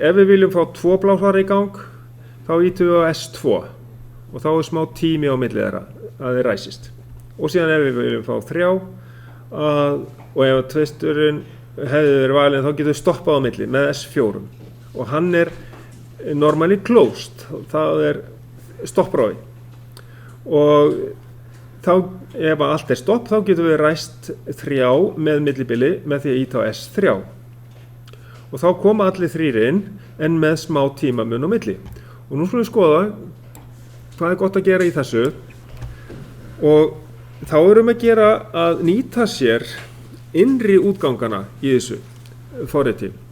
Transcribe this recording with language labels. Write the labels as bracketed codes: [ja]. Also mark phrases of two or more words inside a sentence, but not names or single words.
[is] Ef við viljum fá 2 blásara í gang, þá ítum við á S2 og þá er smá tími á milli þeirra að þeir ræsist. Og síðan ef við viljum fá 3 og ef tvisturinn hefði verið valinn þá getum við stoppað á milli með S4 og hann er [en] normally closed, [is] það er stopprófi og þá ef allt er stopp þá getum við ræst 3 með millibili með því að íta á S3 og þá koma allir 3 inn en með smá tímamun á milli og nú skulum við skoða hvað er gott að gera í þessu og þá erum við að gera að nýta sér innri útgangana í þessu forriti.